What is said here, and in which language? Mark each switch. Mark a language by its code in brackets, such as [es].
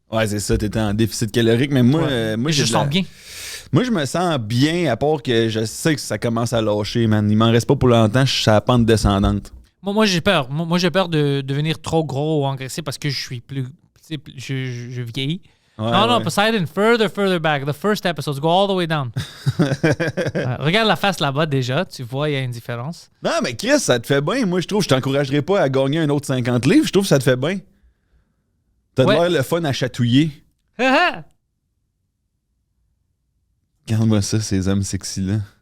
[fr] Ouais, c'est ça, t'étais en déficit calorique, mais moi, moi je sens bien. Moi, je me sens bien, à part que je sais que ça commence à lâcher, man. Il m'en reste pas pour longtemps, je suis à la pente descendante. Moi j'ai peur. Moi, j'ai peur de devenir trop gros ou engraissé parce que je suis plus. Je vieillis. Ouais, non, ouais. [en] Poseidon, further back. The first episode, go all the way down. [fr] Regarde la face là-bas déjà, tu vois, il y a une différence. Non, mais Chris, ça te fait bien. Moi, je trouve, je t'encouragerais pas à gagner un autre 50 livres. Je trouve que ça te fait bien. T'as Ouais. l'air le fun à chatouiller. Regarde-moi ça, ces hommes sexy-là.